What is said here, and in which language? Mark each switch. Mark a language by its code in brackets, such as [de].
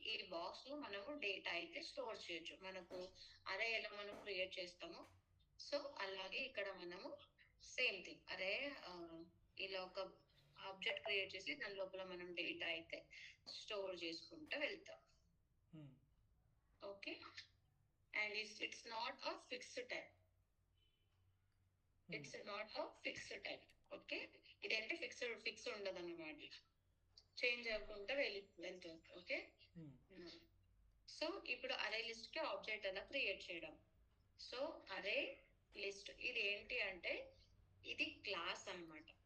[te] ఈ బాక్స్ లో మనము డేటా అయితే స్టోర్ చేయొచ్చు. మనకు అరే ఎలా మనం క్రియేట్ చేస్తాము, సో అలాగే ఇక్కడ మనము సేమ్ థింగ్ అరే ఇలా ఒక ఆబ్జెక్ట్ క్రియేట్ చేసి దాని లోపల మనం డేటా అయితే స్టోర్ చేసుకుంటూ వెళ్తాం. [en] Okay, and it's not a fixed type. It's not a fixed type. [te] Okay, ఇదేంటి ఫిక్స్ ఉండదు అన్నమాట, చేంజ్ అవ్వకుండా వెళ్తుంది. ఓకే, సో ఇప్పుడు అరే లిస్ట్ కి ఆబ్జెక్ట్ ఎలా క్రియేట్ చేయడం. సో అరే లిస్ట్ ఇది ఏంటి అంటే ఇది క్లాస్ అన్నమాట.